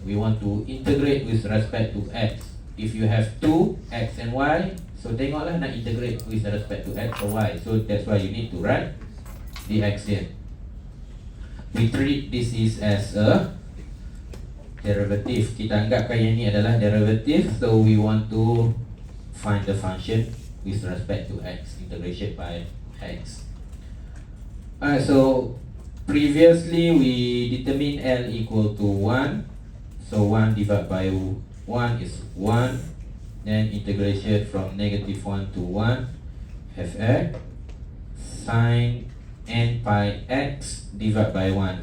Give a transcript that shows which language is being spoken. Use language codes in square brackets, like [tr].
[en] We want to integrate with respect to x. If you have two x and y, so [ms] tengoklah nak [en] integrate with respect to x or y. So that's why you need to write dx here. We treat this is as a derivative. [ms] Kita anggapkan yang ini adalah derivative. [en] So we want to find the function with respect to x, integration by x. Alright, so previously we determined L equal to 1. So 1 divided by 1 is 1. Then integration from negative 1 to 1 fx sine n pi x divided by 1.